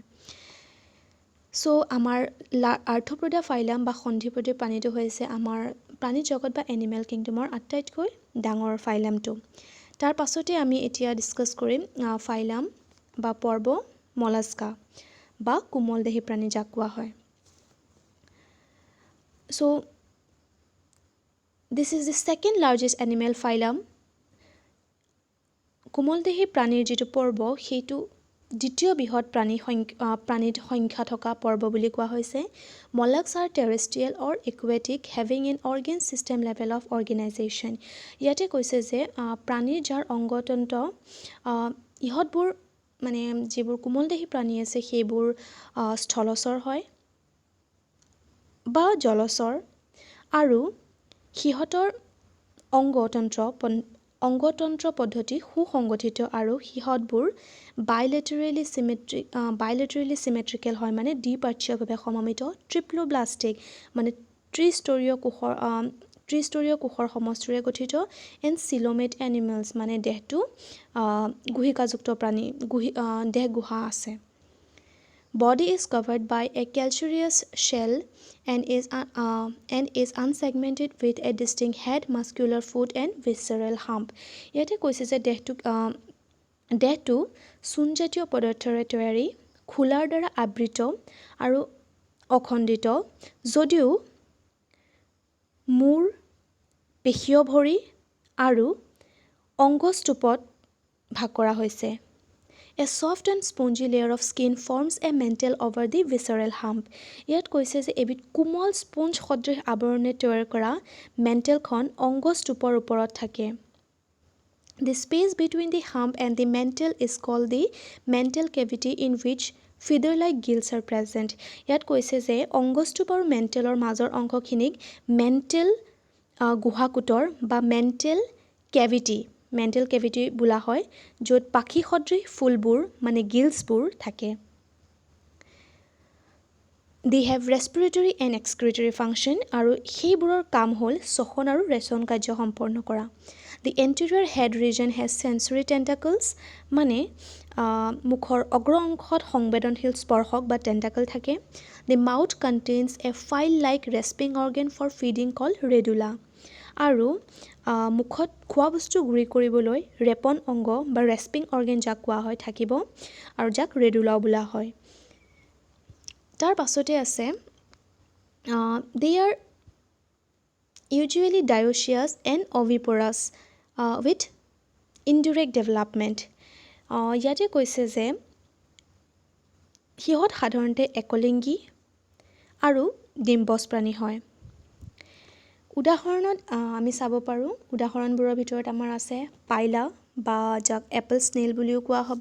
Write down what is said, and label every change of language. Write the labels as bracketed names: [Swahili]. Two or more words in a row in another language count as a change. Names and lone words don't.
[Assamese] চ' আমাৰ আৰ্থ্ৰোপোডা ফাইলাম বা সন্ধিপদী প্ৰাণীটো হৈছে আমাৰ প্ৰাণী জগত বা [English] animal kingdomৰ [Assamese] আটাইতকৈ ডাঙৰ ফাইলামটো। তাৰ পাছতে আমি এতিয়া ডিছকাছ কৰিম ফাইলাম বা পৰ্ব মলাস্কা বা কোমলদেহী প্ৰাণী যাক কোৱা হয়। [English] So this is the second largest animal phylum. [Assamese] কোমলদেহী প্ৰাণীৰ যিটো পৰ্ব সেইটো দ্বিতীয় বৃহৎ প্ৰাণীত সংখ্যা থকা পৰ্ব বুলি কোৱা হৈছে। [English] Mollusks are terrestrial or aquatic having an organ system level of organization. [Assamese] ইয়াতে কৈছে যে প্ৰাণীৰ যাৰ অংগতন্ত্ৰ ইহঁতবোৰ মানে যিবোৰ কোমলদেহী প্ৰাণী আছে সেইবোৰ স্থলচৰ হয় বা জলচৰ আৰু সিহঁতৰ অংগতন্ত্ৰ পদ্ধতি সুসংগঠিত আৰু সিহঁতবোৰ [English] bilaterally symmetrical [Assamese] হয়, মানে দ্বিপাৰ্শ্বীয়ভাৱে সমমিত, ট্ৰিপ্লোব্লাষ্টিক মানে ত্ৰিস্তৰীয় কোষৰ সমষ্টিৰে গঠিত, [English] and coelomate animals [Assamese] মানে দেহটো গুহিকাযুক্ত প্ৰাণী, দেহ গুহা আছে। [English] Body is covered by a calcareous shell and is unsegmented with a distinct head, muscular foot and visceral hump. [Assamese] ইয়াতে কৈছে যে দেহটো চূণজাতীয় পদাৰ্থৰে তৈয়াৰী, খোলাৰ দ্বাৰা আবৃত আৰু অখণ্ডিত, যদিও মূৰ, পেশীয় ভৰি আৰু অংগস্তূপত ভাগ কৰা হৈছে। [English] A soft and spongy layer of skin forms a mantle over the visceral hump. [Assamese] ইয়াত কৈছে যে এবিধ কোমল স্পঞ্জ সদৃশ আৱৰণে তৈয়াৰ কৰা মেণ্টেলখন অংগস্তূপৰ ওপৰত থাকে। [English] The space between the hump and the mantle is called the mantle cavity in which feather-like gills are present. [Assamese] ইয়াত কৈছে যে অংগস্তূপ আৰু মেণ্টেলৰ মাজৰ অংশখিনিক মেণ্টেল গুহাকুটৰ বা [English] mantle cavity [Assamese] বোলা হয়, য'ত পাখি সদৃশ ফুলবোৰ মানে গিলছবোৰ থাকে। [English] They have respiratory and excretory function [Assamese] আৰু সেইবোৰৰ কাম হ'ল শ্বসন আৰু ৰেচন কাৰ্য সম্পন্ন কৰা। [English] The anterior head region has sensory tentacles [Assamese] মানে মুখৰ অগ্ৰ অংশত সংবেদনশীল স্পৰ্শক বা টেণ্টাকল থাকে। [English] The mouth contains a file-like rasping organ for feeding called radula [Assamese] আৰু মুখত খোৱা বস্তু গুৰি কৰিবলৈ ৰেপন অংগ বা [English] rasping organ [Assamese] যাক কোৱা হয় থাকিব আৰু যাক ৰেডুলাও বোলা হয়। তাৰ পাছতে আছে [English] they are usually dioecious and oviparous with indirect development. [Assamese] ইয়াতে কৈছে যে সিহঁত সাধাৰণতে একলিংগী আৰু ডিম্বজ প্ৰাণী হয়। উদাহৰণত আমি চাব পাৰোঁ, উদাহৰণবোৰৰ ভিতৰত আমাৰ আছে পাইলা বা যাক [English] apple snail [Assamese] বুলিও কোৱা হ'ব।